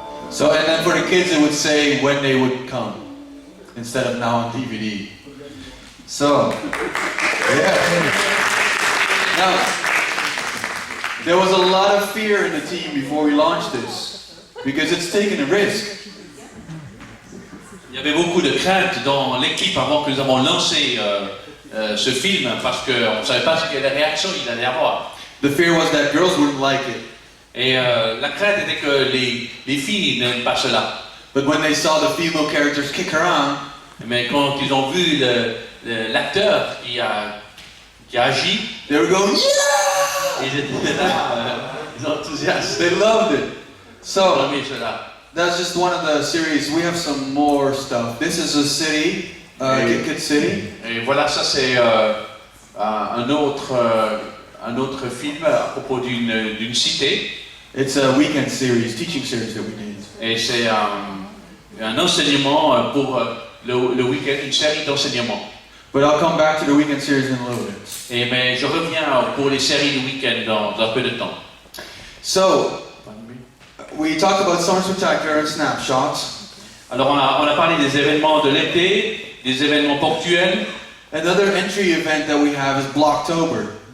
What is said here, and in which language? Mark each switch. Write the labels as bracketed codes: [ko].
[en] So, and then for the kids it would say when they would come, instead of now on DVD. So, yeah. Now, there was a lot of fear in the team before we launched this, because it's taking a risk. [fr] Il y avait beaucoup de crainte dans l'équipe avant que nous avons lancé ce film parce qu'on ne savait pas quelle réaction il allait avoir. [en] The fear was that girls wouldn't like it. [fr] Et la crainte était que les filles n'aiment pas cela. [en] But when they saw the female characters kick around, [fr] mais quand ils ont vu l'acteur qui a agi, [en] they were going, yeah! [fr] Ils étaient là, ils sont enthousiastes. [en] They loved it. So, [fr] Ils ont aimé cela. [en] that's just one of the series. We have some more stuff. This is a city, Kid City. [fr] Et voilà, ça c'est un autre film à propos d'une cité. [en] It's a weekend series, teaching series that we did. [fr] Et c'est un enseignement pour le week-end, une série d'enseignements. [en] But I'll come back to the weekend series in a little bit. [fr] Mais je reviens pour les séries du week-end dans un peu de temps. [en] So, we talked about Summer Spectacular and snapshots. [fr] Alors on a parlé des événements de l'été, des événements ponctuels. [en] Another entry event that we have is Blocktober.